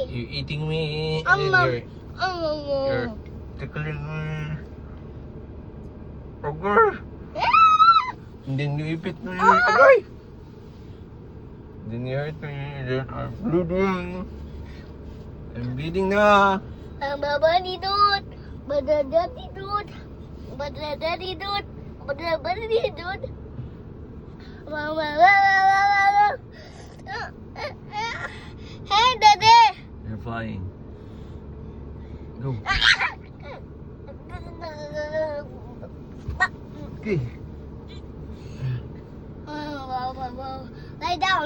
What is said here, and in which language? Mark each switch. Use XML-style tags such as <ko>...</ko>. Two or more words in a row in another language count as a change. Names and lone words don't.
<en>you eating me, and then you're tickling me. Okay. And then you ipit me. Okay. Then you hurt me. Then I'm bleeding. I'm bleeding na. Babadidut. Badadadidut. Badadadidut. Badadadidut. Hey, Daddy. You're flying. Go. Okay. Lay down.</en>